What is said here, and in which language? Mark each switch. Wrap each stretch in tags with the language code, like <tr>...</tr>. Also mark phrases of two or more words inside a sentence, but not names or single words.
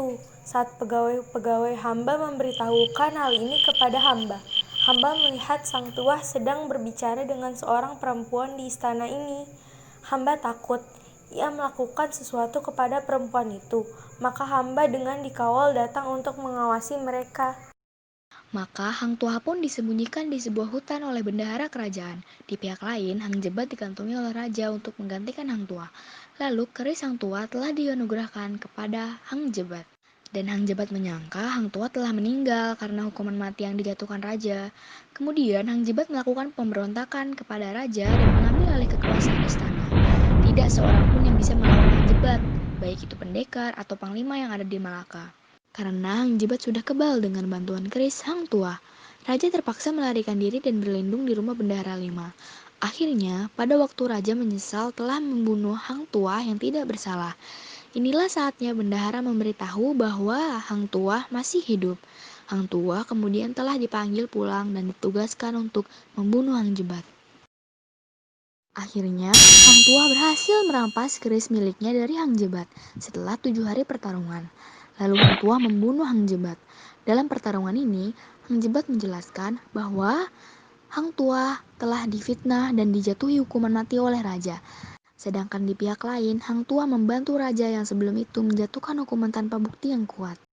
<id>Saat pegawai-pegawai hamba memberitahukan hal ini kepada hamba, hamba melihat Sang Tuah sedang berbicara dengan seorang perempuan di istana ini. Hamba takut ia melakukan sesuatu kepada perempuan itu, maka hamba dengan dikawal datang untuk mengawasi mereka. Maka Hang Tuah pun disembunyikan di sebuah hutan oleh bendahara kerajaan. Di pihak lain, Hang Jebat dikantongi oleh raja untuk menggantikan Hang Tuah. Lalu keris Hang Tuah telah dianugerahkan kepada Hang Jebat. Dan Hang Jebat menyangka Hang Tuah telah meninggal karena hukuman mati yang dijatuhkan raja. Kemudian Hang Jebat melakukan pemberontakan kepada raja dan mengambil alih kekuasaan istana. Tidak seorang pun yang bisa melawan Hang Jebat, baik itu pendekar atau panglima yang ada di Malaka. Karena Hang Jebat sudah kebal dengan bantuan keris Hang Tuah, raja terpaksa melarikan diri dan berlindung di rumah bendahara lima. Akhirnya, pada waktu raja menyesal telah membunuh Hang Tuah yang tidak bersalah. Inilah saatnya bendahara memberitahu bahwa Hang Tuah masih hidup. Hang Tuah kemudian telah dipanggil pulang dan ditugaskan untuk membunuh Hang Jebat. Akhirnya, Hang Tuah berhasil merampas keris miliknya dari Hang Jebat setelah 7 hari pertarungan. Lalu Hang Tuah membunuh Hang Jebat. Dalam pertarungan ini, Hang Jebat menjelaskan bahwa Hang Tuah telah difitnah dan dijatuhi hukuman mati oleh raja. Sedangkan di pihak lain, Hang Tuah membantu raja yang sebelum itu menjatuhkan hukuman tanpa bukti yang kuat.</id>